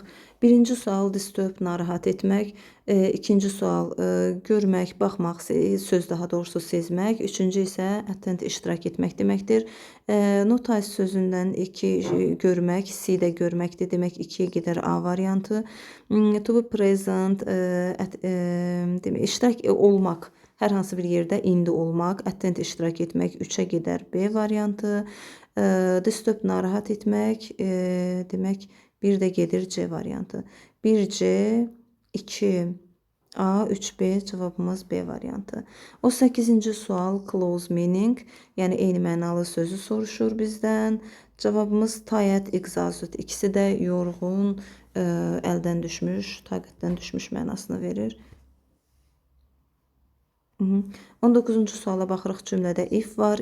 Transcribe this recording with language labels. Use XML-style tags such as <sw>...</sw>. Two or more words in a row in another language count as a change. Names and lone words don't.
<az>Birinci sual disturb, narahat etmək. İkinci sual görmək, baxmaq, söz daha doğrusu sezmək. Üçüncü isə attend, iştirak etmək deməkdir. Notice sözündən 2 görmək, C də görməkdir. Demək 2-yə gedər A variantı.</az> <en>To be present,</en> <az>demək iştirak olmaq. Hər hansı bir yerdə indi olmaq, attend, iştirak etmək 3-ə gedər B variantı. Disturb, narahat etmək, demək bir də gedir C variantı. 1C, 2A, 3B cavabımız B variantı. 18-ci sual</az> <en>close meaning,</en> <az>yəni eyni mənalı sözü soruşur bizdən. Cavabımız</az> <en>tired, exhausted,</en> <az>ikisi də yorğun, əldən düşmüş, taqətdən düşmüş mənasını verir. 19-cu suala baxırıq. Cümlədə if var.</az>